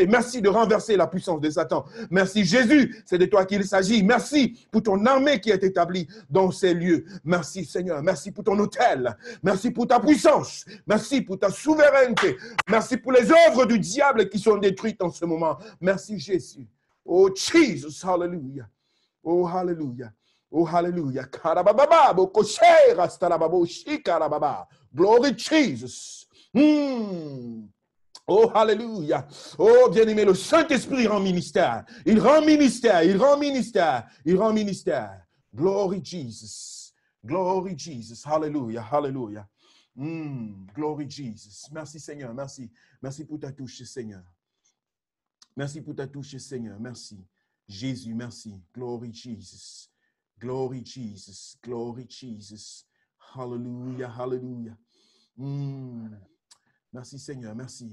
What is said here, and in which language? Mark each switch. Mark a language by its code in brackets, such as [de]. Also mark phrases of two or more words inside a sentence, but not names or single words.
[fr] Merci de renverser la puissance de Satan. Merci Jésus. C'est de toi qu'il s'agit. Merci pour ton armée qui est établie dans ces lieux. Merci Seigneur. Merci pour ton autel. Merci pour ta puissance. Merci pour ta souveraineté. Merci pour les œuvres du diable qui sont détruites en ce moment. Merci Jésus. [en] Oh Jesus. Hallelujah. Oh hallelujah. Oh, hallelujah. Karababa, bokoshe, rastarababo, shikarababa. Glory Jesus. Oh, hallelujah. [fr] Oh, bien-aimé, le Saint-Esprit rend ministère. Il rend ministère, il rend ministère, il rend ministère. [en] Glory Jesus. Glory Jesus. Hallelujah, hallelujah. Glory Jesus. [fr] Merci Seigneur, merci. Merci pour ta touche, Seigneur. Merci pour ta touche, Seigneur. Merci. Jésus, merci. [en] Glory Jesus. Glory Jesus, glory Jesus. Hallelujah, hallelujah. [fr] Merci Seigneur, merci.